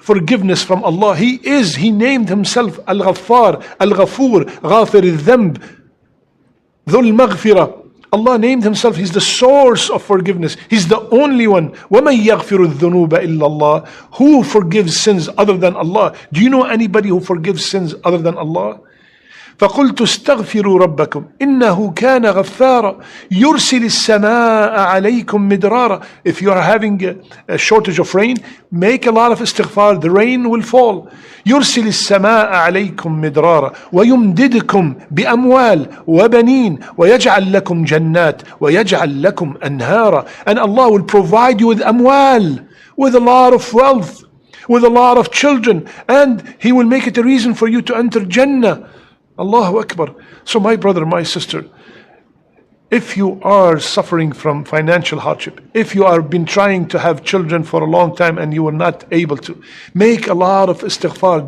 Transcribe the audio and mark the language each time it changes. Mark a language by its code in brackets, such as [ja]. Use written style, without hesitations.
[en] forgiveness from Allah. He named himself Al-Ghaffar, Al-Ghafur, Ghafir al-Dhanb, Dhul Maghfirah. Allah named himself, he's the source of forgiveness. He's the only one. [ar] وَمَنْ يَغْفِرُ الذُّنُوبَ إِلَّا اللَّهِ. [en] Who forgives sins other than Allah? Do you know anybody who forgives sins other than Allah? [ar] فقلت استغفروا ربكم إنه كان غفارا يرسل السماء عليكم مدرارا. [en] If you are having a shortage of rain, make a lot of istighfar, the rain will fall. [ar] يرسل السماء عليكم مدرارا ويمددكم بأموال وبنين ويجعل لكم جنات ويجعل لكم أنهارا. [en] And Allah will provide you with أموال, with a lot of wealth, with a lot of children, and He will make it a reason for you to enter Jannah. Allahu Akbar. So my brother, my sister, if you are suffering from financial hardship, if you have been trying to have children for a long time and you were not able to, make a lot of istighfar.